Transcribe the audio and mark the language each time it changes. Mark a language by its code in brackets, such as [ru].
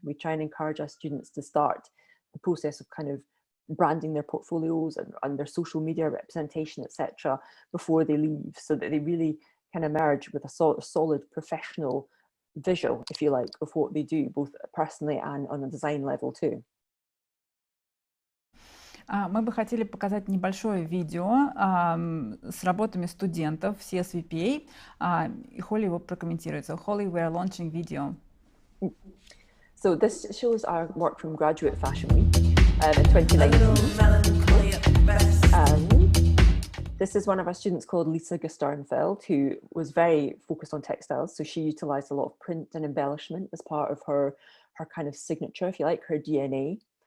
[en] We try and encourage our students to start the process of kind of branding their portfolios and their social media representation, etc., before they leave, so that they really can emerge with a solid professional visual, if you like, of what they do, both personally and on a design level too. [ru] Мы бы хотели показать небольшое видео с работами студентов CSVPA, и Холли его прокомментирует. [en] So Holly, we are launching video. So this shows our work from Graduate Fashion Week in 2019. This is one of our students called Lisa Gesternfeld, who was very focused on textiles. So she utilized a lot of print and embellishment as part of her kind of signature, if you like, her DNA.